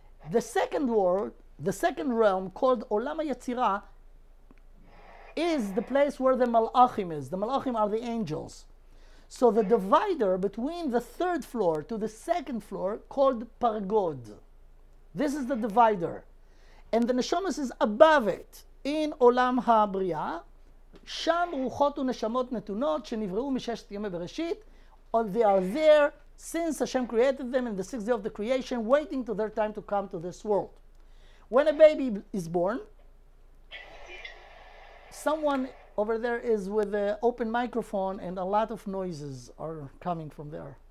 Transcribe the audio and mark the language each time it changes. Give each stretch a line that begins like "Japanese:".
English: The 2nd world, the 2nd realm, called Olam HaYetzirah, is the place where the Malachim is. The Malachim are the angels. So the divider between the 3rd floor to the 2nd floor, called Pargod. This is the divider. And the Neshamas is above it.
Hebrew: In Olam HaBriah, שם רוחות ונשמות נתונות שנבראו מששת ימי בראשית,
English: or they are there since Hashem created them in the 6th day of the creation, waiting to their time to come to this world. When a baby is born, someone over there is with an open microphone and a lot of noises are coming from there.